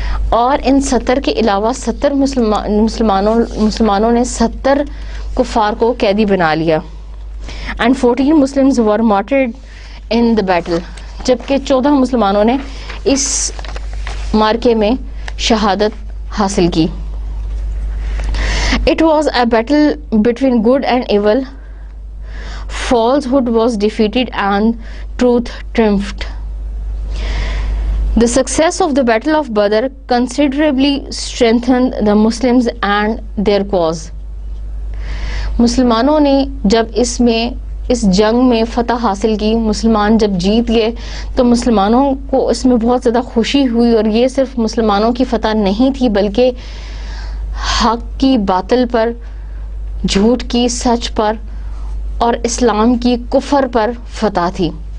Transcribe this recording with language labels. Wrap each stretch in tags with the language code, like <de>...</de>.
<ur>اور ان 70 کے علاوہ 70 مسلمانوں نے 70 کفار کو قیدی بنا لیا.</ur> <en>and 14 Muslims were martyred in the battle,</en> <ur>جبکہ 14 مسلمانوں نے اس مارکے میں شہادت حاصل کی.</ur> <en>It was a battle between good and evil. Falsehood was defeated and truth triumphed. The success of the Battle of Badr considerably strengthened the Muslims and their cause.</en> <ur>مسلمانوں نے جب اس جنگ میں فتح حاصل کی، مسلمان جب جیت گئے، تو مسلمانوں کو اس میں بہت زیادہ خوشی ہوئی. اور یہ صرف مسلمانوں کی فتح نہیں تھی، بلکہ حق کی باطل پر، جھوٹ کی سچ پر، اور اسلام کی کفر پر فتح تھی.</ur>